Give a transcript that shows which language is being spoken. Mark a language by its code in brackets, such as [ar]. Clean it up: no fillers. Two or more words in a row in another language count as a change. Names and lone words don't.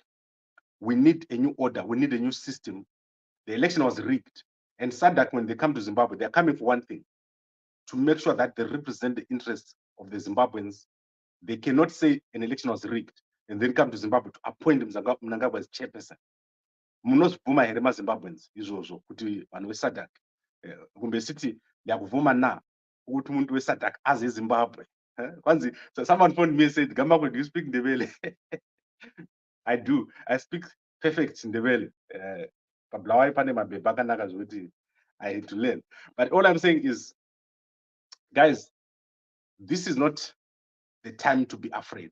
[en] We need a new order. We need a new system. The election was rigged. And SADC, when they come to Zimbabwe, they're coming for one thing, to make sure that they represent the interests of the Zimbabweans. They cannot say an election was rigged and then come to Zimbabwe to appoint Mnangagwa as chairperson. [sn] Munozvuma here maZimbabweans izvozvo kuti vanhu veSADC kumbe city yakuvhuma na [nd] ukuthi umuntu weSADC aze eZimbabwe. [en] So someone phoned me and said, Gambakwe, do you speak Ndebele? I do. I speak perfect Ndebele. I had to learn. But all I'm saying is, guys, this is not the time to be afraid.